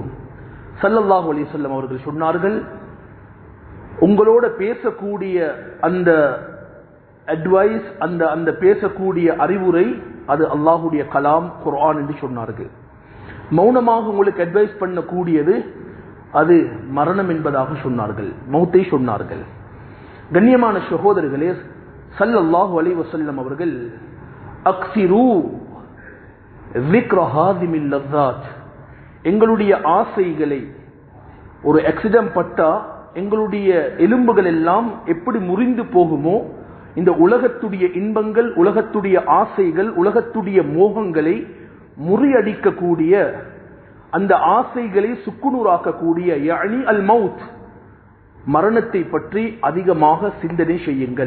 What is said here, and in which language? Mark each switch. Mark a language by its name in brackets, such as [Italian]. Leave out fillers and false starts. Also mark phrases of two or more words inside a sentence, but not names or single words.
[Arabic] صلى الله عليه وسلم [Tamil] அவர்கள் சொன்னார்கள், உங்களோட பேசக்கூடிய அந்த அட்வைஸ் அந்த பேசக்கூடிய அறிவுரை அது அல்லாஹ்வுடைய கலாம் குர்ஆன் என்று சொன்னார்கள். மௌனமாக உங்களுக்கு அட்வைஸ் பண்ணக்கூடியது அது மரணம் என்பதாக சொன்னார்கள், மௌத்தை சொன்னார்கள். கண்ணியமான சகோதரர்களே, [Arabic] صلى الله عليه وسلم [Tamil] அவர்கள் [Arabic] أكثروا ذكر هاذم اللذات, [Tamil] எங்களுடைய ஆசைகளை, ஒரு ஆக்சிடென்ட் பட்டா எங்களுடைய எலும்புகள் எல்லாம் எப்படி முறிந்து போகுமோ, இந்த உலகத்துடைய இன்பங்கள், உலகத்துடைய ஆசைகள், உலகத்துடைய மோகங்களை முறியடிக்கக்கூடிய, அந்த ஆசைகளை சுக்குநூறாக்கக்கூடிய [Arabic] يعني الموت, [Tamil] மரணத்தை பற்றி அதிகமாக சிந்தனை செய்யுங்கள்.